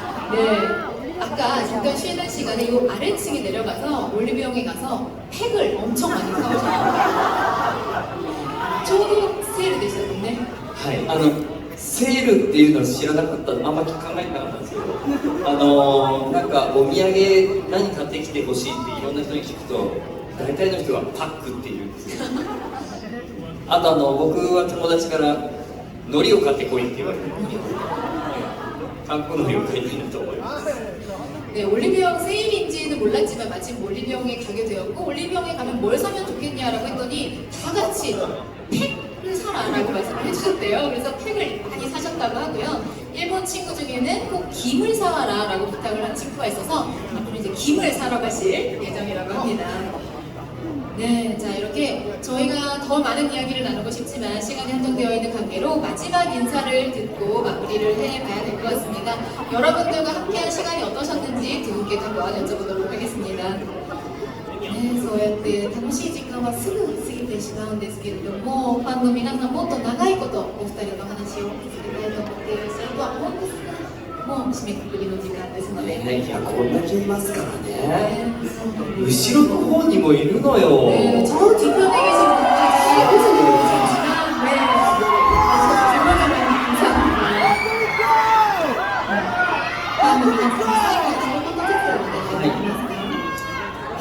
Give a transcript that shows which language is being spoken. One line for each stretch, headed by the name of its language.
Korean: 네, 아까 잠깐 쉬는 시간에 이 아래층에 내려가서 올리브영에 가서 팩을 엄청 많이 사오셨어요. 저도 세일 되셨는데.
Japanese: はい、セールっていうのを知らなかったのあんまり考えてなかったんですけど、なんかお土産何買ってきてほしいっていろんな人に聞くと大体の人がパックって言うんですよ。あと僕は友達から海苔を買ってこいって言われて、韓国海苔を買いたいなと思います。
Korean: 네, 올리브영 세일인지는 몰랐지만 마침 올리브영에 가게 되었고 올리브영에 가면 뭘 사면 좋겠냐라고 했더니 다 같이 팩을 사라라고 말씀을 해주셨대요. 그래서 팩을 많이 사셨다고 하고요. 일본 친구 중에는 꼭 김을 사와라라고 부탁을 한 친구가 있어서 앞으로 이제 김을 사러 가실 예정이라고 합니다. 네, 자 이렇게 저희가 더 많은 이야기를 나누고 싶지만 시간이 한정되어 있는 관계로 마지막 인사를 듣고 마무리를 해봐야 될 것 같습니다. 여러분들과 함께한 시간이 어떠셨는지 두 분께 한번 여쭤보도록 하겠습니다.
Japanese: ね、そうやって楽しい時間はすぐ過ぎてしまうんですけれども、ファンの皆さんもっと長いことお二人の話を続けたいと思っていらっしゃるとは思うんですが、もう締めくくりの時間ですので、いやこんだけいますからねね、後ろの方にもいるのよ、
Korean: 네, 저 뒤편에 계신 분까지 여기서 보여주시지만, 네, 정말 감사합니다.
Japanese: 다음은皆さん最後に一言ずつお願いできますか？